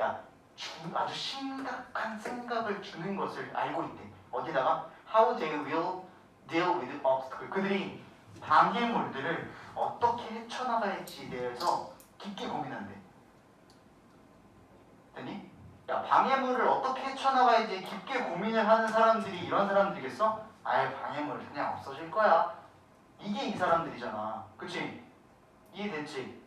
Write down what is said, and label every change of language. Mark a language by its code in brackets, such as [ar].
[ko] 야, 아주 심각한 생각을 주는 것을 알고 있대. 어디다가? [en] How they will deal with obstacles. [ko] 그들이 방해물들을 어떻게 헤쳐나갈지에 대해서 깊게 고민한대. 됐니? 야, 방해물을 어떻게 헤쳐나가야지 깊게 고민을 하는 사람들이 이런 사람들이겠어? 아예 방해물 그냥 없어질 거야. 이게 이 사람들이잖아. 그치? 이해됐지?